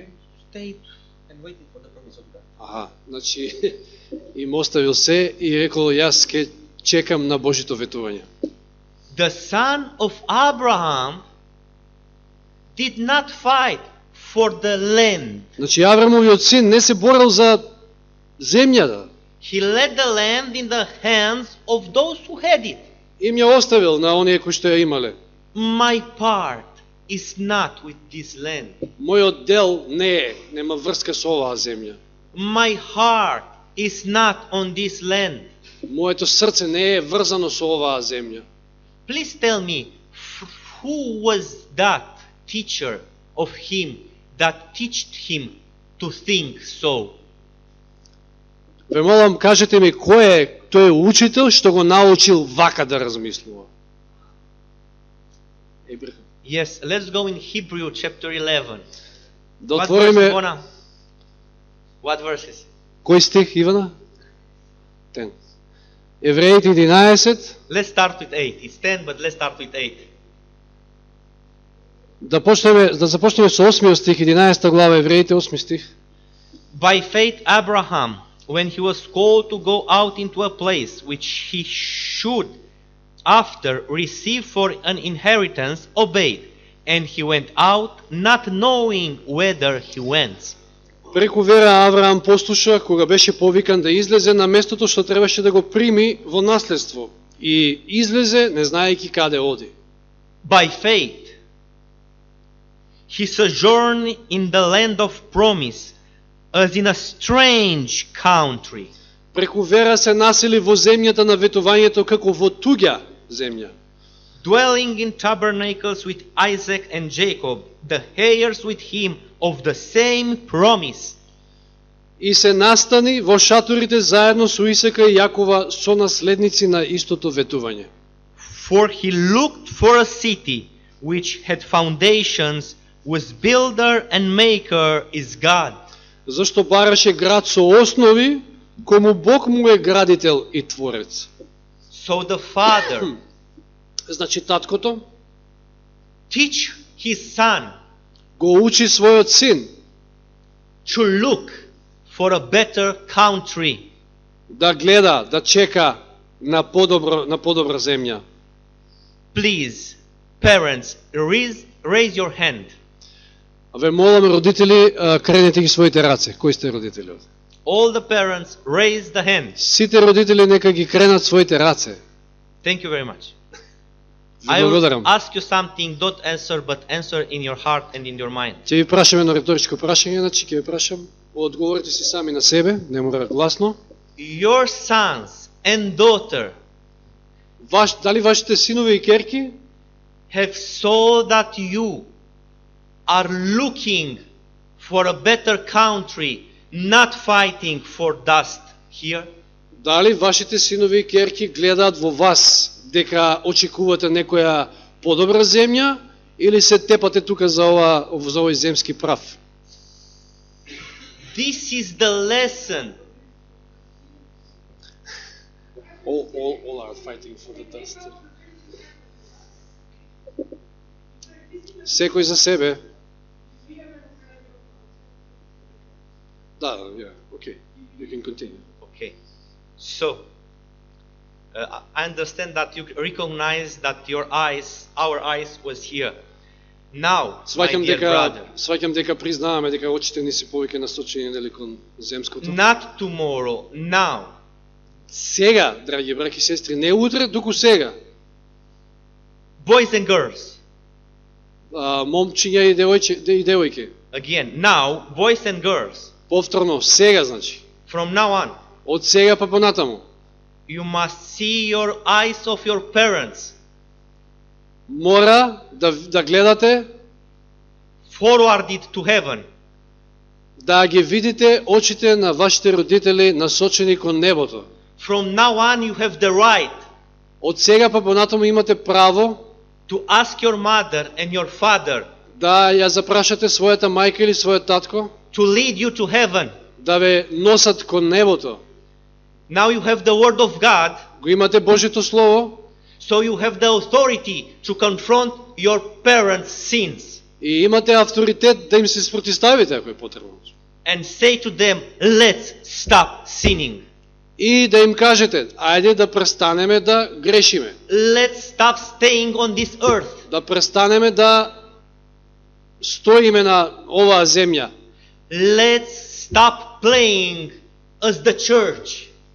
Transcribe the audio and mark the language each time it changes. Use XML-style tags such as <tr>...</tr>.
<en>and stayed and waited for the promise of God.</en> <mk>Аха, значи им оставил се и рекол јас ке чекам на Божито ветување.</mk> <en>The son of Abraham did not fight for the land.</en> <mk>Значи Аврамовиот син не се борел за земјата.</mk> <en>He let the land in the hands of those who had it.</en> <mk>Им ја оставил на оние кои што ја имале.</mk> <en>My part is not with this land.</en> <mk>Мојот дел нема врска со оваа земја.</mk> <en>My heart is not on this land.</en> <mk>Моето срце не е врзано со оваа земја.</mk> <en>Please tell me, who was that teacher of him that taught him to think so?</en> <mk>Ве молам, кажете ми, кој е тој учител што го научил вака да размислува? Ебрахам.</mk> <en>Yes, let's go in Hebrew chapter 11.</en> <mk>Да</mk> <en>What</en> <mk>отвориме,</mk> <en>verses, Bona? What verses?</en> <mk>кој стих, Ивана? 10. Евреите 11.</mk> <en>Let's start with 8. It's 10, but let's start with 8.</en> <mk>Да започнеме со 8 стих, 11 глава, Евреите 8 стих.</mk> <en>By faith Abraham, when he was called to go out into a place which he should after receive for an inheritance, obeyed, and he went out not knowing whither he went.</en> <mk>Преку вера Авраам послуша кога беше повикан да излезе на местото што требаше да го прими во наследство. И излезе не знаејќи каде оди.</mk> <en>By faith, he sojourned in the land of promise, as in a strange country.</en> <mk>Преку вера се насели во земјата на ветувањето како во туѓа земја.</mk> <en>Dwelling in tabernacles with Isaac and Jacob, the heirs with him of the same promise.</en> <mk>И се настани во шаторите заедно со Исака и Јакова, сонаследници на истото ветување.</mk> <en>For he looked for a city which had foundations, whose builder and maker is God.</en> <mk>Зашто бараше град со основи, кому Бог му е градител и творец.</mk> <en>So the father</en> <mk>Значи таткото</mk> <en>teach his son</en> <mk>го учи својот син</mk> <en>to look for a better country.</en> <mk>да гледа, да чека на подобра земја.</mk> <en>Please, parents, raise your hand.</en> <mk>Ве молам, родители, кренете ги своите раце. Кои сте родители?</mk> <en>All the parents, raise the hand.</en> <mk>Сите родители нека ги кренат своите раце.</mk> <en>Thank you very much.</en> <mk>Ви</mk> <en>I will</en> <mk>благодарам.</mk> <en>ask you something, don't answer, but answer in your heart and in your mind.</en> <mk>Ќе ви прашам едно риторичко прашање, значи ќе ви прашам, одговорите си сами на себе, не мора гласно.</mk> <en>Your sons and daughter</en> <mk>Дали вашите синови и керки</mk> <en>have saw that you are looking for a better country, not fighting for dust here?</en> <mk>Дали вашите синови и керки гледаат во вас дека очекувате некоја подобра земја или се тепате тука за овој земски прав?</mk> <en>This is the lesson. All are fighting for the dust.</en> <mk>Секој за себе. Да,</mk> <en>yeah, okay. You can continue. Okay. So, I understand that you recognize that our eyes was here. Now, my dear brother,</en> <mk>Сваќам дека признаваме дека очите ни се повеќе насочени нели кон земското.</mk> <en>not tomorrow, now.</en> <mk>Сега, драги браќи и сестри, не утре, туку сега.</mk> <en>Boys and girls.</en> <mk>Момчиња и девојки.</mk> <en>Again, now, boys and girls.</en> <mk>Повторно, сега значи.</mk> <en>From now on,</en> <mk>Од сега па понатаму.</mk> <en>you must see your eyes of your parents</en> <mk>Мора да гледате,</mk> <en>forwarded to heaven.</en> <mk>да ги видите очите на вашите родители насочени кон небото.</mk> <en>From now on, you have the right</en> <mk>Од сега па понатаму имате право</mk> <en>to ask your mother and your father</en> <mk>да ја запрашате својата мајка или својот татко</mk> <en>to lead you to heaven.</en> <mk>да ве носат кон небото.</mk> <en>Now you have the word of God,</en> <mk>Го имате Божјото слово</mk> <en>so you have the authority to confront your parents' sins</en> <mk>и имате авторитет да им се спротивставите ако е потребно.</mk> <en>and say to them, let's stop sinning.</en> <mk>И да им кажете, ајде да престанеме да грешиме.</mk> <en>Let's stop staying on this earth.</en> <mk>Да престанеме да стоиме на оваа земја.</mk> <en>Let's stop playing as the church,</en>